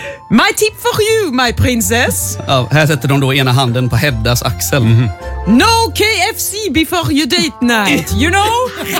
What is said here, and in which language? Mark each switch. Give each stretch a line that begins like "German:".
English: My tip for you, my princess.
Swedish: Ja, här sätter de då ena handen på Heddas axel. Mm.
English: No KFC before your date night, you know?